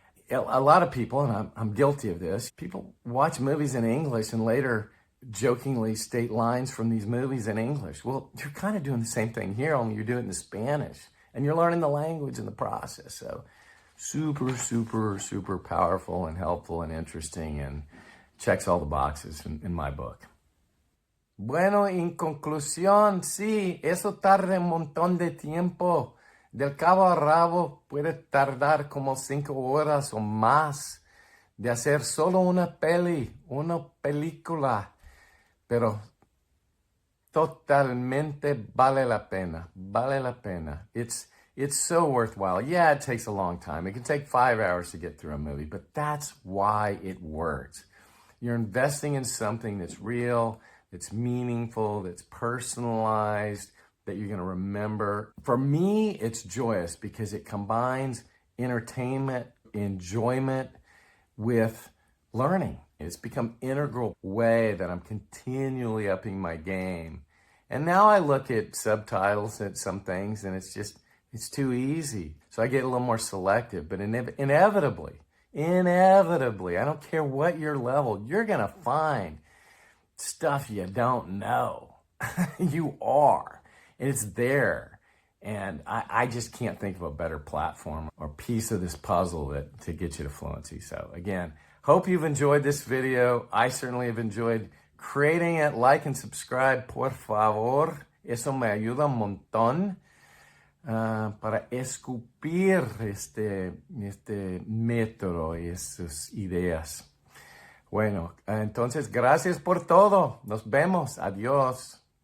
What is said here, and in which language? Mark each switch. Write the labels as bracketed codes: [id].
[en] A lot of people, and I'm guilty of this, people watch movies in English and later jokingly state lines from these movies in English. Well, you're kind of doing the same thing here, only you're doing it in Spanish. And you're learning the language in the process. So super, super, super powerful and helpful and interesting and checks all the boxes in my book. [es] Bueno, en conclusión, sí, eso tarda un montón de tiempo. Del cabo a rabo puede tardar como 5 horas o más de hacer solo una película, pero totalmente vale la pena. [en] It's so worthwhile. Yeah, it takes a long time. It can take 5 hours to get through a movie, but that's why it works. You're investing in something that's real, that's meaningful, that's personalized, that you're going to remember. For me, it's joyous because it combines entertainment, enjoyment with learning. It's become an integral way that I'm continually upping my game. And now I look at subtitles at some things and it's too easy. So I get a little more selective, but inevitably, I don't care what your level, you're going to find stuff you don't know. You are. And it's there. And I just can't think of a better platform or piece of this puzzle to get you to fluency. So again, hope you've enjoyed this video. I certainly have enjoyed creating it. Like and subscribe, [es] por favor. Eso me ayuda un montón para escupir este método y esas ideas. Bueno, entonces gracias por todo. Nos vemos. Adiós.